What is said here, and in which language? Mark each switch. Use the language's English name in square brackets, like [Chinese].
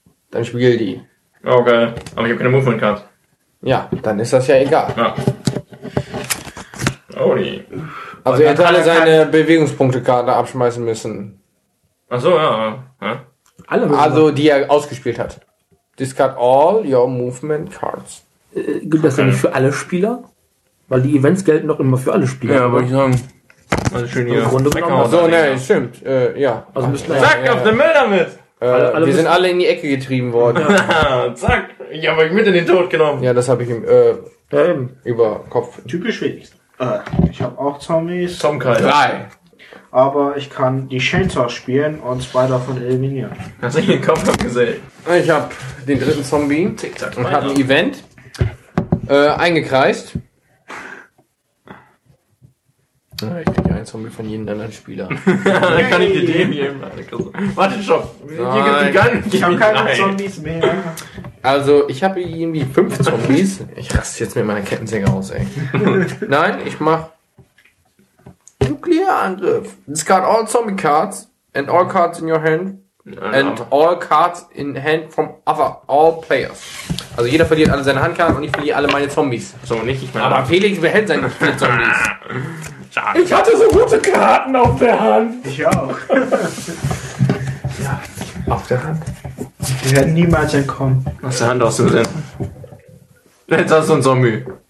[German] Dann spiel die. Okay. Aber ich habe keine Movement-Card. Ja, dann ist das ja egal. Ja. Oh, die. Also er hat alle seine Bewegungspunktekarte abschmeißen müssen. Ach so, ja. Alle müssen. Also die er ausgespielt hat. [English] Discard all your movement cards. [German] Gilt das denn nicht für alle Spieler? Weil die Events gelten doch immer für alle Spieler. Ja, wollte ich sagen. Also schön hier. Runde so, ne, stimmt. Ja. Also müssen zack, auf den Müll damit! Wir sind alle in die Ecke getrieben worden. Zack, ich habe euch mit in den Tod genommen. Ja, das habe ich im über Kopf. Typisch wenigstens. Ich habe auch Zombies. Zombies. 3. Aber ich kann die Chainsaw spielen und 2 davon eliminieren. Hast du den Kopf abgesehen? Ich habe den 3. Zombie und habe ein Event eingekreist. Ich krieg einen Zombie von jedem anderen Spieler. Hey. Dann kann ich dir den hier machen. Warte schon. Hier gibt die Gang. Ich habe keine Zombies mehr. Also, ich habe irgendwie 5 Zombies. Ich raste jetzt mit meiner Kettensäge aus, ey. Nein, ich mach Nuklearangriff. [English] Discard all Zombie Cards and all Cards in your hand and all Cards in hand from other all players. [German] Also jeder verliert alle seine Handkarten und ich verliere alle meine Zombies. So, nicht ich meine. Aber Felix behält seine 4 Zombies. Schade. Ich hatte so gute Karten auf der Hand. Ich auch. Ja, auf der Hand. Wir werden niemals entkommen. Aus der Hand aus dem Sinn. Jetzt hast du ein Zombie.